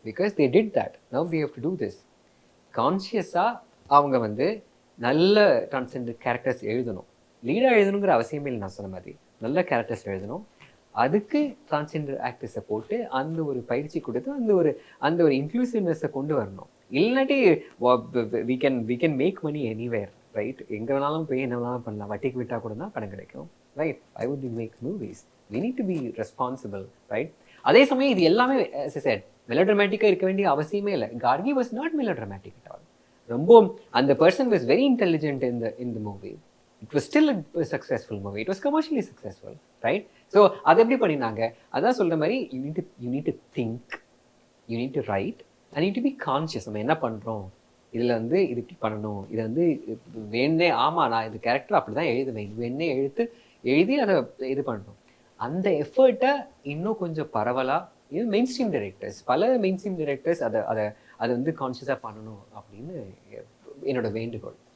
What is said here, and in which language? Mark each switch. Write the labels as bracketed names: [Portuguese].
[English] Because they did that, now we have to do this. [Tamil] கான்ஷியஸாக அவங்க வந்து நல்ல டிரான்ஸ்ஜெண்டர் கேரக்டர்ஸ் எழுதணும். லீடாக எழுதணுங்கிற அவசியமே இல்லை. நான் சொன்ன மாதிரி நல்ல கேரக்டர்ஸ் எழுதணும். அதுக்கு டிரான்ஸ்ஜெண்டர் ஆக்டர்ஸை போட்டு அந்த ஒரு பயிற்சி கொடுத்து அந்த ஒரு இன்க்ளூசிவ்னஸை கொண்டு வரணும். இல்லாட்டி [English] we can make money anywhere, right? [Tamil] எங்கே வேணாலும் போய் என்ன வேணாலும் பண்ணலாம். வட்டிக்கு விட்டால் கூட தான் படம் கிடைக்கும், right? [English] I would make movies. We need to be responsible, right? [Tamil] அதே சமயம் இது எல்லாமே மெலோட்ராமேட்டிக்காக இருக்க வேண்டிய அவசியமே இல்லை. [English] Gargi was not melodramatic at all. [Tamil] ரொம்ப அந்த [English] Person was very intelligent in the movie. It was still a successful movie. It was commercially successful, right? [Tamil] So அது எப்படி பண்ணினாங்க? அதான் சொல்கிற மாதிரி [English] you need to think, you need to write, and you need to be conscious. [Tamil] நம்ம என்ன பண்ணுறோம், இதில் வந்து இது இப்படி பண்ணணும், இதை வந்து வேணே, ஆமாம் நான் இந்த கேரக்டர் அப்படி தான் எழுதுவேன், இது வேணே எழுதி அதை இது பண்ணணும். அந்த எஃபர்ட்டை இன்னும் கொஞ்சம் பரவலாக இது மெயின் ஸ்ட்ரீம் டைரக்டர்ஸ், பல மெயின் ஸ்ட்ரீம் டைரக்டர்ஸ் அதை வந்து கான்ஷியஸாக பண்ணணும் அப்படின்னு என்னோட வேண்டுகோள்.